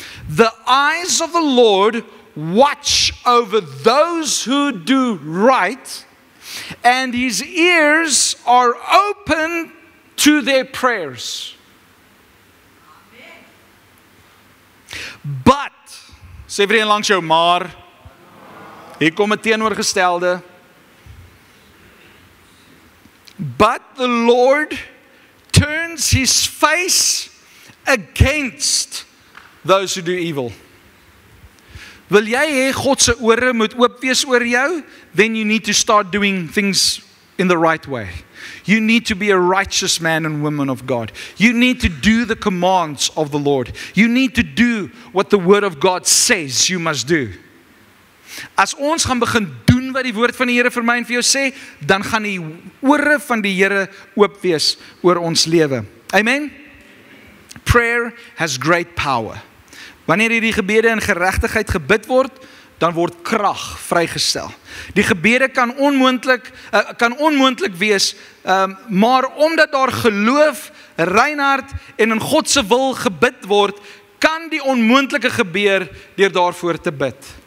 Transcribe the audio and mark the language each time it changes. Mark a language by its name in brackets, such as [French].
[English] The eyes of the Lord watch over those who do right, and His ears are open to their prayers. [Afrikaans] But, sê vir een langs jou, maar, hier kom 'n teenoorgestelde. [English] But the Lord turns His face against those who do evil. [Afrikaans] Wil jy hê God se ore moet oop wees oor jou? [English] Then you need to start doing things in the right way. You need to be a righteous man and woman of God. You need to do the commands of the Lord. You need to do what the word of God says you must do. [Afrikaans] As ons gaan begin doen wat die woord van die Here vir my en vir jou sê, dan gaan die ore van die Here oop wees oor ons lewe. Amen. [English] Prayer has great power. [Afrikaans] Wanneer hierdie gebede in geregtigheid gebid word, dan word krag vrygestel. Die gebede kan onmoontlik wees, maar omdat daar geloof, reinhard en in God se wil gebid word, kan die onmoontlike gebeur deur daarvoor te bid.